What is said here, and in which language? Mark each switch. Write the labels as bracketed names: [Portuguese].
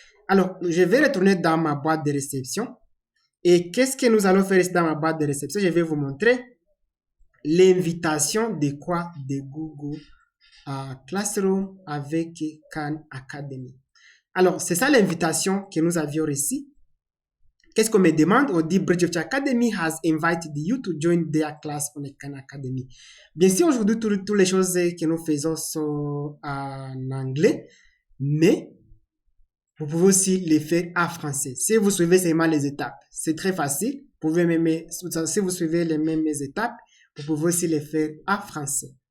[French] Alors, je vais retourner dans ma boîte de réception. Et qu'est-ce que nous allons faire ici dans ma boîte de réception? Je vais vous montrer l'invitation de quoi? De Google Classroom avec Khan Academy. Alors, c'est ça l'invitation que nous avions reçue. Qu'est-ce qu'on me demande? On dit [English] Bridge of Academy has invited you to join their class on Khan Academy. [French] Bien sûr, aujourd'hui, toutes les choses que nous faisons sont en anglais, mais vous pouvez aussi les faire en français. Si vous suivez seulement les étapes, c'est très facile. Vous pouvez même, si vous suivez les mêmes étapes, vous pouvez aussi les faire en français.